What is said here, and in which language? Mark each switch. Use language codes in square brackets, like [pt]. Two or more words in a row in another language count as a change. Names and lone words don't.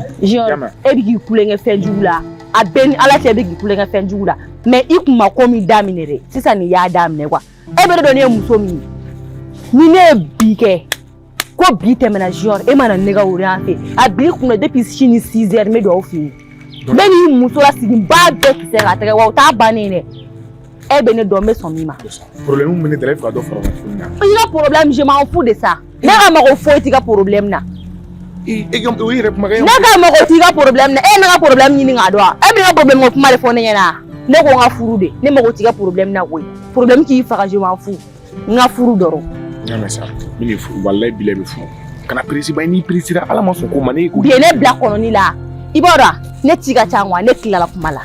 [bm] Jean e bɛ k'i kulonkɛ fɛn jugu la a bɛɛ ni ala cɛ e bɛ k'i kulonkɛ fɛn jugu la mais i kun ma ko min daminɛ dɛ sisan nin y'a daminɛ quoi e bɛ dɔn ne ye muso min ye ni ne ye bi kɛ ko bi tɛmɛna Jean e mana ne ka woro yan fɛ a bi kunna depuis sini 6 heures n bɛ don aw fɛ yen bɛɛ n'i muso la sigi n b'a bɛɛ kisɛ k'a tɛgɛ wa o t'a bannen dɛ e bɛ ne dɔn n bɛ sɔn min ma problème min bɛ ne da la e fɛ ka dɔ fara o kan tuguni na i ka problème [fr] je m'en fous de ça [bm] ne ka mago foyi t'i ka problème na o yɛrɛ kumakan ne ka mago t'i ka problème na e ne ka problème ɲini k'a dɔn e bɛ ka problème ko kuma de fɔ ne ɲɛna ne ko n ka furu de ne mago t'i ka problème na koyi problème k'i faga [fr] je m'en fous [bm] n ka furu dɔrɔn n y'a mɛn sa min ye furu walayi bila bɛ furu kana peresi ba n'i peresira ala ma sɔn ko ma ne ko bi ye ne bila kɔnɔni la i b'a dɔn ne ci ka ca wa ne tilala kuma la